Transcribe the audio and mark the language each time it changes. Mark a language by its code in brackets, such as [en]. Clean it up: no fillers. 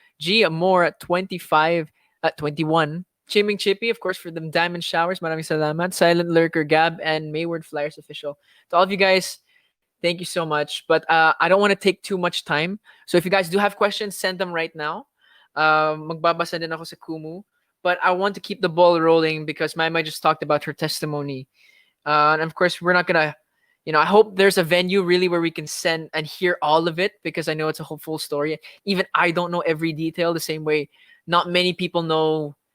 [en] G Amore at 25, at 21. Chiming Chippy, of course, for them diamond showers. [tl] Maraming salamat. [en] Silent Lurker, Gab, and Mayward Flyers official. To all of you guys, thank you so much. But I don't want to take too much time. So if you guys do have questions, send them right now. [tl] Magbabasa din ako sa Kumu. [en] But I want to keep the ball rolling because Maymay just talked about her testimony. And of course, we're not gonna, I hope there's a venue really where we can send and hear all of it because I know it's a whole full story. Even I don't know every detail the same way. Not many people know